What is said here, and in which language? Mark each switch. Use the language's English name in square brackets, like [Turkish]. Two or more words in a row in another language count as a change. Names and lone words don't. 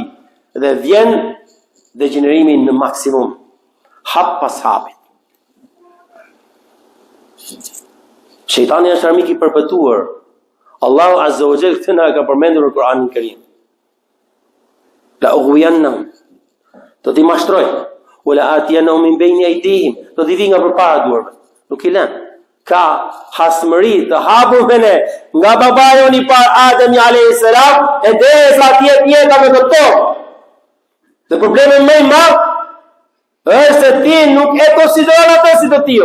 [Albanian] Dhe vjen degenerimi në maksimum, hap pas hapit. Shejtani është armik i përbetuar. Allahu [Arabic] عز وجل [Albanian] këtë na ka përmendur në Kur'anin e Kerim. [Arabic] لأغوينهم, [Albanian] do t'i mashtroj, [Arabic] ولآتينهم من بين أيديهم, [Albanian] do t'i vi nga përpara duarve. Nuk i lën. Ka hasmëri të hapur me ne nga babaju i parë Ademi [Arabic] عليه السلام [Albanian] e derisa atje jeta me këto. Dhe problemi më i madh është se ti nuk e konsideron atë si të tillë.